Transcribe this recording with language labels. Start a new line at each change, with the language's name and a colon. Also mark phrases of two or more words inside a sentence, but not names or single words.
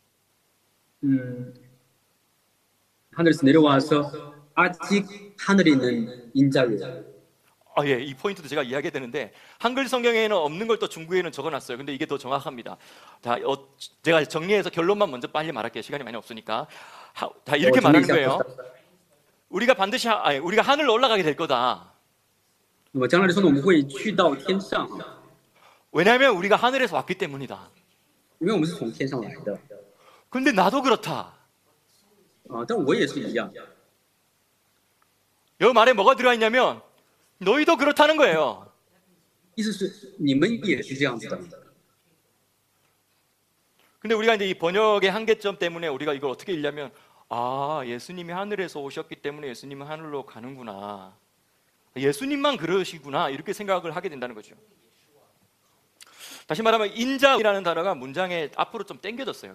Korean: 하늘에서 내려와서 아직 하늘에 있는 인자를. 예, 이 포인트도 제가 이야기해야 되는데 한글 성경에는 없는 걸 또 중국에는 적어놨어요. 근데 이게 더 정확합니다. 자, 제가 정리해서 결론만 먼저 빨리 말할게요. 시간이 많이 없으니까. 자, 이렇게 말하는 거예요. 우리가 반드시 우리가 하늘로 올라가게 될 거다.
Chinese: 那么将来的时候呢，我们会去到天上，
Korean: 왜냐하면 우리가 하늘에서 왔기 때문이다.
Chinese: 因为我们是从天上来的。
Korean: 근데 나도 그렇다.
Chinese: 但我也是一样。
Korean: 여기 말에 뭐가 들어있냐면 너희도 그렇다는 거예요.
Chinese: 意思是你们也是这样子的。
Korean: 근데 우리가 이제 이 번역의 한계점 때문에 우리가 이걸 어떻게 읽냐면 예수님이 하늘에서 오셨기 때문에 예수님은 하늘로 가는구나. 예수님만 그러시구나. 이렇게 생각을 하게 된다는 거죠. 다시 말하면 인자라는 단어가 문장에 앞으로 좀 당겨졌어요.